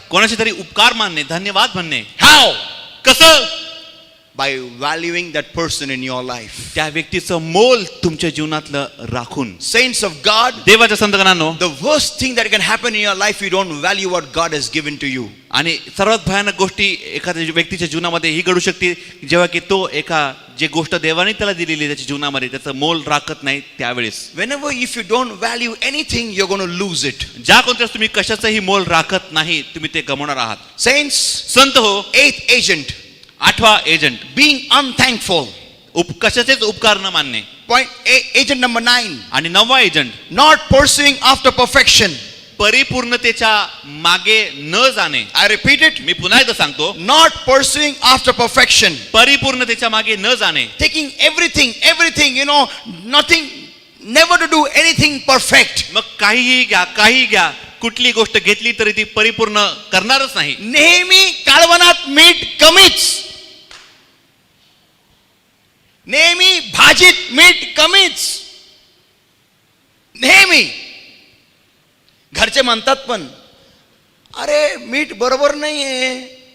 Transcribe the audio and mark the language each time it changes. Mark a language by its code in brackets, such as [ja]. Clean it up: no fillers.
[mr] कोणाचे तरी उपकार मानणे, धन्यवाद म्हणणे. [en] How? [mr] कसं? [en] By valuing that person in your life. [mr] त्या व्यक्तीचं मोल तुमच्या जीवनातलं राखून. [en] Saints of God, [mr] देवाच्या संतगणांनो, [en] the worst thing that can happen in your life, you don't value what God has given to you. [mr] आणि सर्वात भयानक गोष्टी एखाद्या व्यक्तीच्या जीवनामध्ये ही घडू शकते जेव्हा की तो जे गोष्ट देवाने त्याला दिलेली त्याच्या जीवनामध्ये त्याचं मोल राखत नाही त्यावेळेस. [en] Whenever if you don't value anything, you're going to lose it. [mr] ज्या कोणत्याच तुम्ही कशाचंही मोल राखत नाही, तुम्ही ते गमावणार आहात. [en] Saints, [mr] संत हो, [en] 8th agent, [mr] 8वा agent, [en] being unthankful. [mr] कशाचेच उपकार न मानणे. [en] Agent number 9, [mr] आणि 9वा agent, [en] not pursuing after perfection. [mr] परिपूर्णतेच्या मागे न जाणे. [en] I repeat it, [mr] मी पुन्हा एकदा सांगतो, [en] not pursuing after perfection. [mr] परिपूर्णतेच्या मागे न जाणे. [en] Taking everything, nothing, never to do anything perfect. [mr] मग काहीही घ्या, कुठली गोष्ट घेतली तरी ती परिपूर्ण करणारच नाही. नेहमी कालवनात मीठ कमीच. नेहमी भाजीत मीठ कमीच. नेहमी घरचे म्हणतात पण, अरे मीठ बरोबर नाहीये.